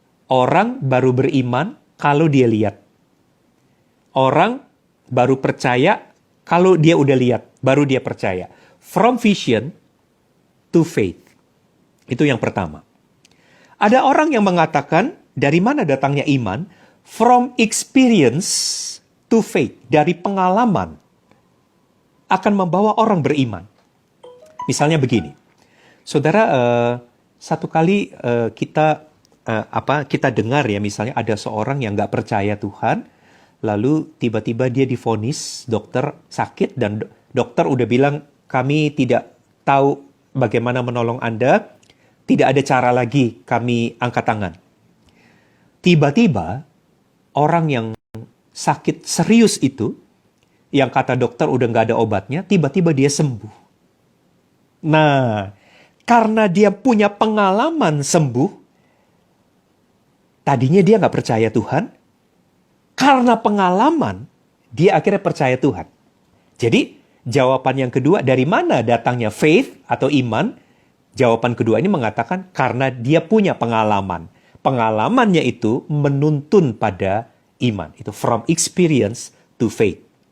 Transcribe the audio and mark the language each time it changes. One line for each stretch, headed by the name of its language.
Indonesian: Orang baru beriman kalau dia lihat. Orang baru percaya kalau dia udah lihat, baru dia percaya.
English: From vision to faith.
Indonesian: Itu yang pertama. Ada orang yang mengatakan, dari mana datangnya iman?
English: From experience to faith.
Indonesian: Dari pengalaman akan membawa orang beriman. Misalnya begini, saudara, satu kali kita dengar ya, misalnya ada seorang yang nggak percaya Tuhan, lalu tiba-tiba dia divonis dokter sakit dan dokter udah bilang kami tidak tahu bagaimana menolong Anda, tidak ada cara lagi, kami angkat tangan. Tiba-tiba orang yang sakit serius itu, yang kata dokter udah nggak ada obatnya, tiba-tiba dia sembuh. Nah, karena dia punya pengalaman sembuh, tadinya dia nggak percaya Tuhan, karena pengalaman, dia akhirnya percaya Tuhan. Jadi, jawaban yang kedua, dari mana datangnya faith atau iman? Jawaban kedua ini mengatakan karena dia punya pengalaman. Pengalamannya itu menuntun pada iman.
English: Itu from experience to faith.